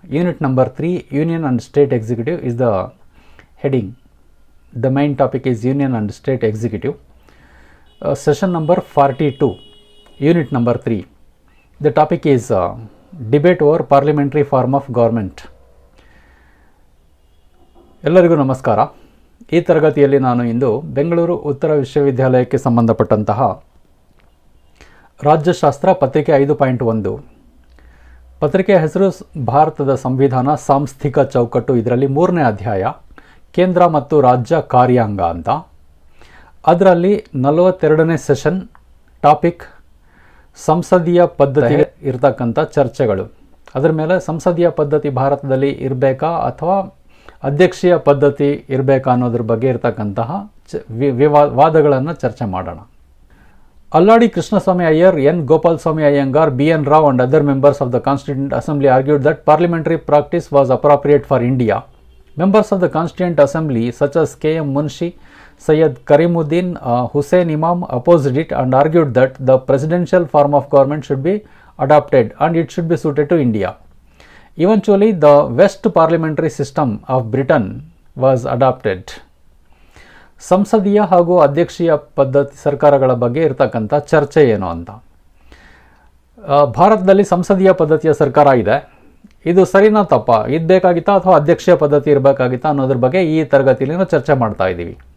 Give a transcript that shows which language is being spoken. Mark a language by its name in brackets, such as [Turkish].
[English] Unit number 3, Union and State Executive is the heading. The main topic is Union and State Executive. Session number 42, unit number 3. The topic is debate over parliamentary form of government. [Kannada] ಎಲ್ಲರಿಗೂ ನಮಸ್ಕಾರ. ಈ ತರಗತಿಯಲ್ಲಿ ನಾನು ಇಂದು ಬೆಂಗಳೂರು ಉತ್ತರ ವಿಶ್ವವಿದ್ಯಾಲಯಕ್ಕೆ ಸಂಬಂಧಪಟ್ಟಂತಹ ರಾಜ್ಯಶಾಸ್ತ್ರ ಪತ್ರಿಕೆ 5.1 ಪತ್ರಿಕೆಯ ಹೆಸರು ಭಾರತದ ಸಂವಿಧಾನ ಸಾಂಸ್ಥಿಕ ಚೌಕಟ್ಟು. ಇದರಲ್ಲಿ 3ನೇ ಅಧ್ಯಾಯ ಕೇಂದ್ರ ಮತ್ತು ರಾಜ್ಯ ಕಾರ್ಯಾಂಗ ಅಂತ. ಅದರಲ್ಲಿ 42ನೇ ಸೆಷನ್ ಟಾಪಿಕ್ ಸಂಸದೀಯ ಪದ್ಧತಿ ಇರತಕ್ಕಂಥ ಚರ್ಚೆಗಳು. ಅದರ ಮೇಲೆ ಸಂಸದೀಯ ಪದ್ಧತಿ ಭಾರತದಲ್ಲಿ ಇರಬೇಕಾ ಅಥವಾ ಅಧ್ಯಕ್ಷೀಯ ಪದ್ಧತಿ ಇರಬೇಕಾ ಅನ್ನೋದ್ರ ಬಗ್ಗೆ ಇರತಕ್ಕಂತಹ ವಾದಗಳನ್ನು ಚರ್ಚೆ ಮಾಡೋಣ. ಅಲ್ಲಾಡಿ Krishnaswamy Iyer, N Gopalaswamy Iyengar, BN. [English] Rao and other members of the Constituent Assembly argued that parliamentary practice was appropriate for India. Members of the Constituent Assembly such as K.M. Munshi, Syed Karimuddin, Hussain Imam opposed it and argued that the presidential form of government should be adopted and it should be suited to India. Eventually, the West parliamentary system of Britain was adopted. [Kannada] ಸಂಸದೀಯ ಹಾಗೂ ಅಧ್ಯಕ್ಷೀಯ ಪದ್ಧತಿ ಸರ್ಕಾರಗಳ ಬಗ್ಗೆ ಇರತಕ್ಕಂಥ ಚರ್ಚೆ ಏನು ಅಂತ. ಭಾರತದಲ್ಲಿ ಸಂಸದೀಯ ಪದ್ಧತಿಯ ಸರ್ಕಾರ ಇದೆ. ಇದು ಸರಿನಾ ತಪ್ಪಾ, ಇದು ಬೇಕಾಗಿತ್ತಾ ಅಥವಾ ಅಧ್ಯಕ್ಷೀಯ ಪದ್ಧತಿ ಇರಬೇಕಾಗಿತ್ತಾ ಅನ್ನೋದ್ರ ಬಗ್ಗೆ ಈ ತರಗತಿಯಲ್ಲಿ ನಾವು ಚರ್ಚೆ ಮಾಡ್ತಾ ಇದ್ದೀವಿ.